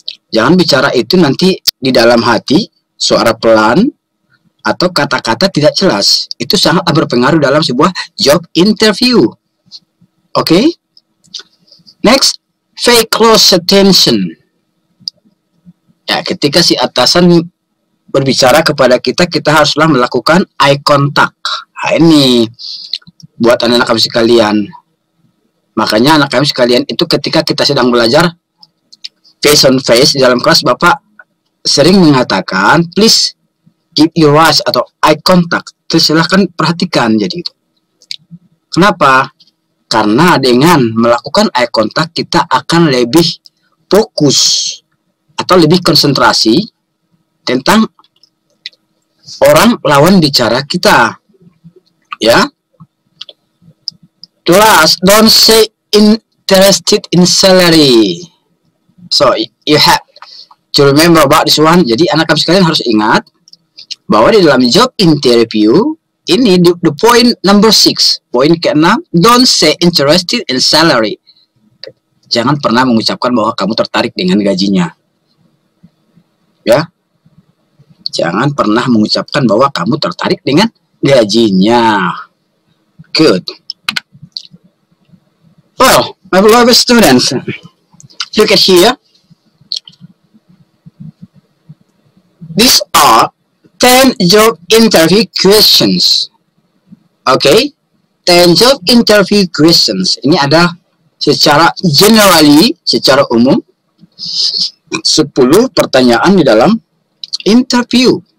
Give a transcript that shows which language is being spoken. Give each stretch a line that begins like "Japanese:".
Indonesian: Jangan bicara itu nanti di dalam hati, suara pelan, atau kata-kata tidak jelas. Itu sangat berpengaruh dalam sebuah job interview. Oke?
English: Next, pay close attention.
Indonesian: Ya, ketika si atasan berbicara kepada kita, kita haruslah melakukan eye contact. Nah, ini buat anak-anak kami sekalian. Makanya anak kami sekalian itu ketika kita sedang belajar face on face di dalam kelas, Bapak sering mengatakan
English: please keep your eyes
Indonesian: atau eye contact. Terus silahkan perhatikan, jadi itu. Kenapa? Karena dengan melakukan eye contact kita akan lebih fokus atau lebih konsentrasi tentang orang lawan bicara kita. Ya.
English: Last, don't say interested in salary. So you have to remember about this one.
Indonesian: Jadi anak kami sekalian harus ingat bahwa di dalam job interview ini
English: the point number 6,
Indonesian: poin ke-6,
English: don't say interested in salary.
Indonesian: Jangan pernah mengucapkan bahwa kamu tertarik dengan gajinya. Ya. Jangan pernah mengucapkan bahwa kamu tertarik dengan gajinya.
English: Good. Well, my beloved students, look at here. These are 10 job interview questions. Okay? 10 job interview questions.
Indonesian: Ini ada secara generally, secara umum, 10 pertanyaan di dalam interview.